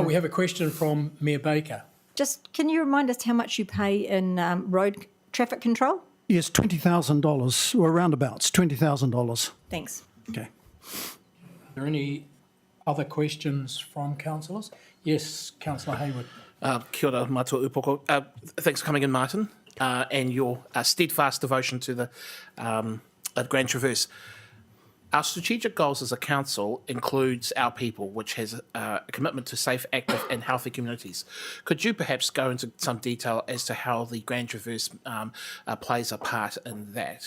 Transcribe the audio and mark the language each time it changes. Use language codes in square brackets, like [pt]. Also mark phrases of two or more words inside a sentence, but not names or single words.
[en] We have a question from Mayor Baker. Just, can you remind us how much you pay in road traffic control? Yes, $20,000, or roundabouts, $20,000. Thanks. Okay. Are there any other questions from councillors? Yes, Councillor Hayward. [mi] Kia ora, mātua upoko. [en] Thanks for coming in, Martin, and your steadfast devotion to the Grand Traverse. Our strategic goals as a council includes our people, which has a commitment to safe, active and healthy communities. Could you perhaps go into some detail as to how the Grand Traverse plays a part in that?